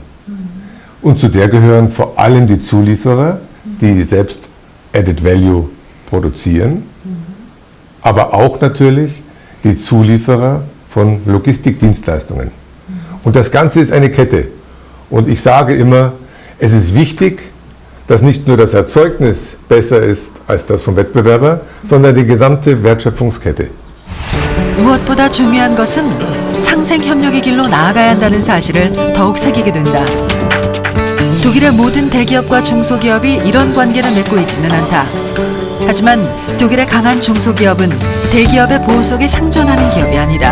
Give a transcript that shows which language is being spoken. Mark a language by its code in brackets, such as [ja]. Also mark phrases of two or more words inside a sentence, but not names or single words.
[de] Und zu der gehören vor allem die Zulieferer, die selbst [en] Added Value [de] produzieren, aber auch natürlich die Zulieferer von Logistikdienstleistungen. Und das Ganze ist eine Kette. Und ich sage immer, es ist wichtig, dass nicht nur das Erzeugnis besser ist als das vom Wettbewerber, sondern die gesamte Wertschöpfungskette. [ko] 무엇보다 중요한 것은 상생 협력의 길로 나아가야 한다는 사실을 더욱 새기게 된다. 독일의 모든 대기업과 중소기업이 이런 관계를 맺고 있지는 않다. 하지만 독일의 강한 중소기업은 대기업의 보호 속에 생존하는 기업이 아니다.